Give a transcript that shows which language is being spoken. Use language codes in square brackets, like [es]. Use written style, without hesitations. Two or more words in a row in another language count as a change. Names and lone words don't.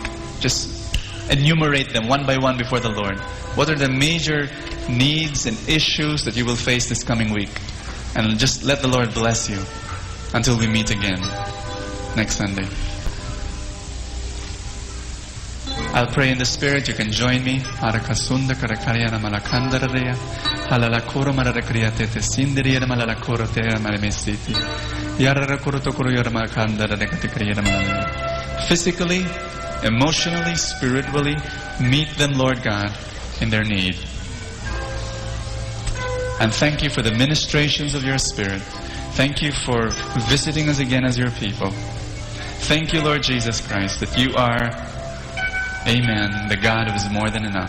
[en] Just enumerate them one by one before the Lord. What are the major needs and issues that you will face this coming week? And just let the Lord bless you until we meet again next Sunday. I'll pray in the Spirit. You can join me. Arakasunda karakarya na malakandaraya. Halalakuro mararakriyatete sindiriya na malalakuro tea malemesiti. Yararakuro tokuro yaramakandarakarya na malalaya. Physically, emotionally, spiritually, meet them, Lord God, in their need. And thank you for the ministrations of your Spirit. Thank you for visiting us again as your people. Thank you, Lord Jesus Christ, that you are, amen, the God who is more than enough.